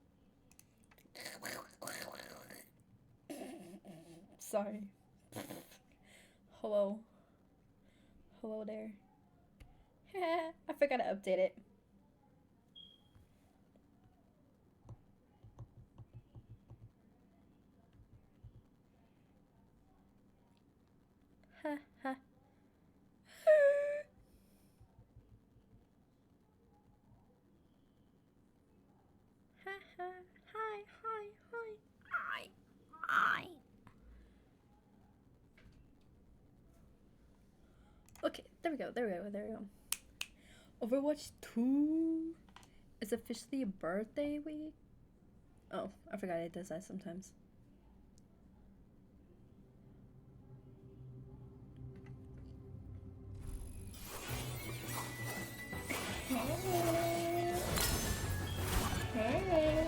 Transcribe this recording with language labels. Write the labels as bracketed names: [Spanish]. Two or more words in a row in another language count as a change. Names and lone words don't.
[English] Sorry. Hello. Hello there. I forgot to update it. Ha ha. Ha ha. Hi, hi, hi. Hi. Hi. Okay, there we go, there we go, there we go. Overwatch 2 is officially a birthday week. Oh, I forgot it does that sometimes. Hey.